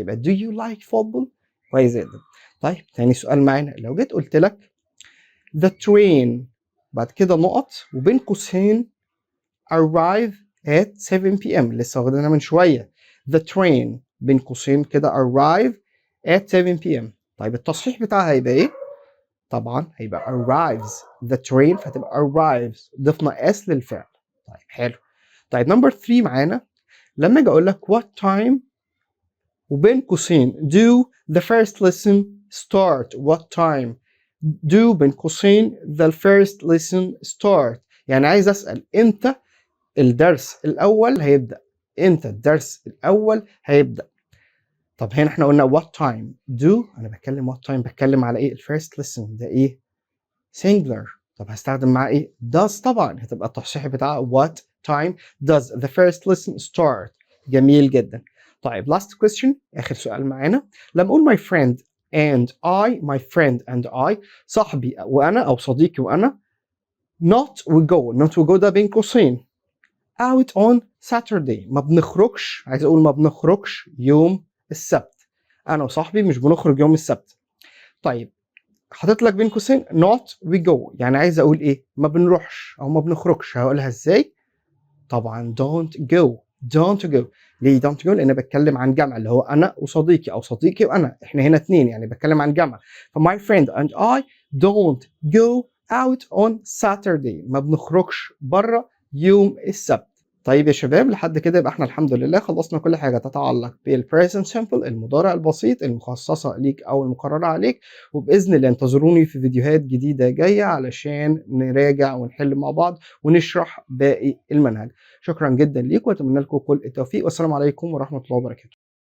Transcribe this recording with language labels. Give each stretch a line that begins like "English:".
Arabic: يبقى
English: do you like football؟
Arabic: كويس جدا. طيب تاني سؤال معانا. لو جيت قلت لك
English: the train
Arabic: بعد كده نقط وبين قوسين
English: arrive at 7 p.m.
Arabic: لسه واخدينها من شوية.
English: the train
Arabic: بين قوسين كده
English: arrive at 7 p.m.
Arabic: طيب التصحيح بتاعها هيبقى ايه؟ طبعا هيبقى arrives.
English: the train
Arabic: فتبقى arrives، ضفنا s للفعل. طيب حلو. طيب نمبر 3 معانا. لما اجي اقول لك
English: what time
Arabic: وبين قوسين
English: do the first lesson start. what time do
Arabic: بين قوسين
English: the first lesson start.
Arabic: يعني عايز اسأل امتى الدرس الأول هيبدأ. امتى الدرس الأول هيبدأ. طب هنا احنا قلنا
English: what time do،
Arabic: أنا بتكلم what time بتكلم على إيه؟ الفيرست lesson ده إيه؟ singular. طب هستخدم معاه إيه؟ does. طبعا هتبقى التصحيح بتاعها
English: what time does the first lesson start.
Arabic: جميل جدا. طيب
English: last question
Arabic: آخر سؤال معانا. لما أقول
English: my friend and I، my friend and I
Arabic: صاحبي وأنا أو صديقي وأنا
English: not we go
Arabic: ده بين قوسين
English: out on Saturday.
Arabic: ما بنخرجش، عايز اقول ما بنخرجش يوم السبت. انا وصاحبي مش بنخرج يوم السبت. طيب حاطط لك بين قوسين
English: not we go،
Arabic: يعني عايز اقول ايه؟ ما بنروحش او ما بنخرجش. هقولها ازاي؟ طبعا
English: don't go.
Arabic: ليه
English: don't go؟
Arabic: لان بتكلم عن جمع اللي هو انا وصديقي او صديقي وانا، احنا هنا اتنين يعني بتكلم عن جمع.
English: my friend and I don't go out on Saturday.
Arabic: ما بنخرجش بره يوم السبت. طيب يا شباب لحد كده يبقى احنا الحمد لله خلصنا كل حاجة تتعلق بالpresent simple المضارع البسيط المخصصة ليك أو المقررة عليك. وبإذن الله انتظروني في فيديوهات جديدة جاية علشان نراجع ونحل مع بعض ونشرح باقي المنهج. شكرا جدا ليكم وأتمنى لكم كل التوفيق، والسلام عليكم ورحمة الله وبركاته.